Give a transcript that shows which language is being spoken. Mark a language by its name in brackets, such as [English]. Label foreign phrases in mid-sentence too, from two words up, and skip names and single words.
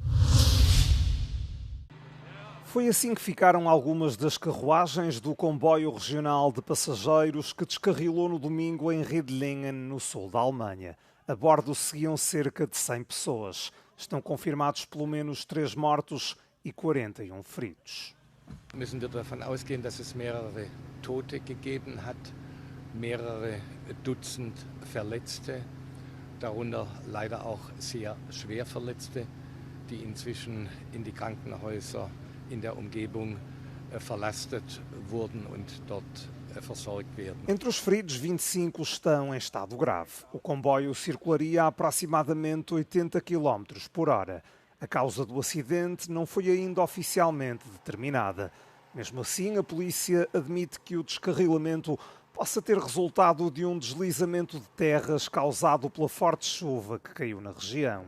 [Portuguese] Foi assim que ficaram algumas das carruagens do comboio regional de passageiros que descarrilou no domingo em Riedlingen, no sul da Alemanha. A bordo seguiam cerca de 100 pessoas. Estão confirmados pelo menos 3 mortos e 41 feridos. [German] Müssen wir davon ausgehen, dass es mehrere Tote gegeben hat, mehrere Dutzend Verletzte, darunter leider auch sehr schwer Verletzte, die inzwischen in die Krankenhäuser in der Umgebung verlastet wurden und dort versorgt werden. [Portuguese] Entre os feridos, 25 estão em estado grave. O comboio circularia a aproximadamente 80 km por hora. A causa do acidente não foi ainda oficialmente determinada. Mesmo assim, a polícia admite que o descarrilamento possa ter resultado de um deslizamento de terras causado pela forte chuva que caiu na região.